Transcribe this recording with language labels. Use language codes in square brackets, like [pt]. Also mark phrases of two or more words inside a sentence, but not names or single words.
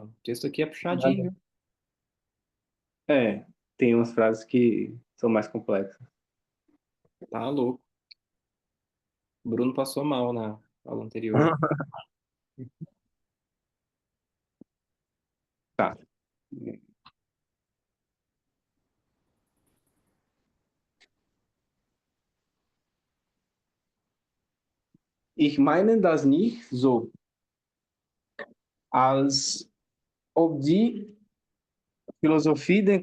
[pt] O texto aqui é puxadinho, viu? É, tem umas frases que são mais complexas. Tá louco. O Bruno passou mal na aula anterior. Tá. [de] Ich meine das nicht so, als ob die Philosophie den